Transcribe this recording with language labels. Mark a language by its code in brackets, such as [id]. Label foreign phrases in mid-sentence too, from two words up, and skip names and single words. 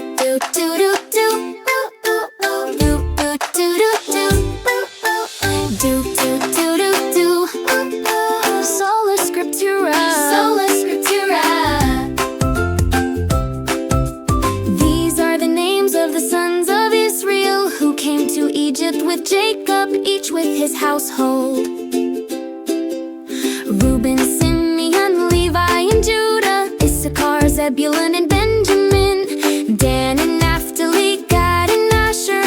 [la] do do do do. Ooh, ooh, ooh. Do do do do do. Ooh, ooh. Do do do do do. Ooh, ooh. Sola Scriptura. Sola Scriptura. [en] These are the names of the sons of Israel who came to Egypt with Jacob, each with his household. Reuben, Simeon, Levi, and Judah, Issachar, Zebulun, and Benjamin, Dan and Naphtali, Gad and Asher.